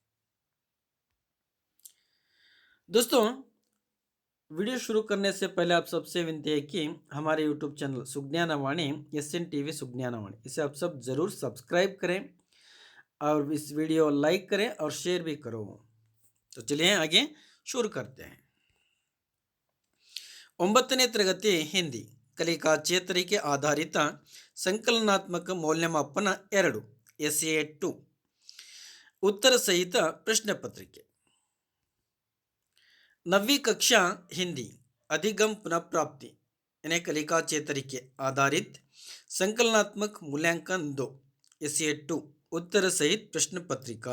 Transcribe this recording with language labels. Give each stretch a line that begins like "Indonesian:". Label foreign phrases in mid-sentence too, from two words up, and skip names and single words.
Hindi: दोस्तों, वीडियो शुरू करने से पहले आप सबसे विनती है कि हमारे यूट्यूब चैनल सुज्ञानवाणी SN TV सुज्ञानवाणी इसे आप सब जरूर सब्सक्राइब करें और इस वीडियो लाइक करें और शेयर भी करो। तो चलिए आगे शुरू करते हैं।
Kannada: 9ನೇ ತರಗತಿ ಹಿಂದಿ ಕಲಿಕಾ ಚೇತರಿಕೆ ಆಧಾರಿತ ಸಂಕಲನಾತ್ಮಕ ಮೌಲ್ಯಮಾಪನ 2
Hindi: SA2 उत्तर सहित प्रश्न पत्रिके 9वीं कक्षा हिंदी अधिगम पुनः प्राप्ति यानी कलिका चेतरिके आधारित संकलनात्मक मूल्यांकन 2 SA2 उत्तर सहित प्रश्न पत्रिका।